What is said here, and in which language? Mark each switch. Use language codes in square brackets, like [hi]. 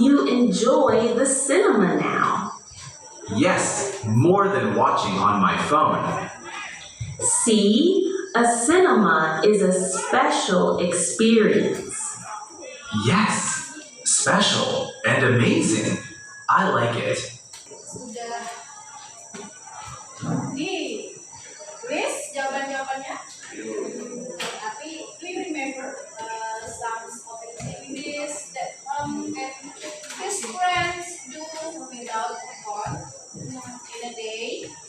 [en] You enjoy the cinema now. Yes, more than watching on my phone. See, a cinema is a special experience. Yes, special and amazing. I like it. [id] Sudah di list jawaban-jawabannya. Tapi [en] please remember some of activities that and his friends do without phone in a day.